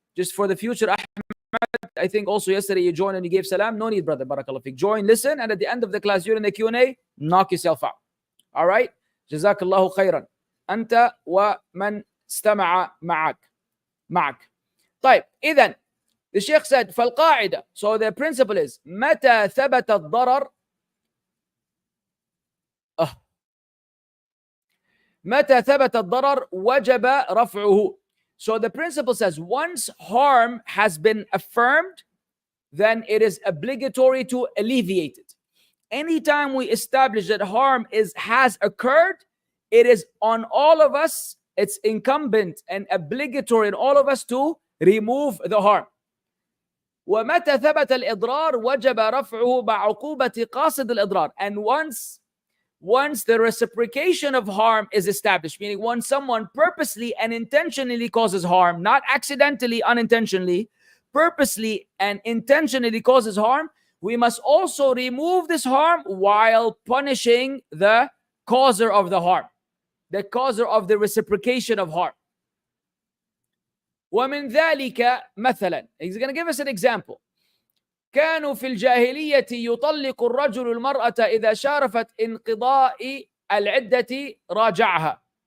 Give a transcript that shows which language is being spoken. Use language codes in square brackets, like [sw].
[en] Just for the future, Ahmed, I think also yesterday you joined and you gave salam. No need, brother. Barakallah fiqh. Join, listen, and at the end of the class, during the Q&A, knock yourself out. All right? Jazakallahu khairan. [ar] Anta wa man istama'a ma'ak. [en] طيب, إذن, the Shaykh said, فالقاعدة. So the principle is, [ar] متى ثبت الضرر متى ثبت الضرر وجب رفعه. [en] So the principle says, once harm has been affirmed, then it is obligatory to alleviate it. Anytime we establish that harm has occurred, it is on all of us, it's incumbent and obligatory on all of us to remove the harm. [ar] ومتى ثبت الإضرار وجب رفعه بعقوبة قاصد الإضرار. [en] And once the reciprocation of harm is established, meaning once someone purposely and intentionally causes harm, not accidentally, unintentionally, purposely and intentionally causes harm, we must also remove this harm while punishing the causer of the harm, the causer of the reciprocation of harm. [ar] ومن ذلك مثلا, [en] he's going to give us an example. [ar] كانوا في الجاهلية يطلق الرجل المرأة إذا شارفت انقضاء العدة راجعها.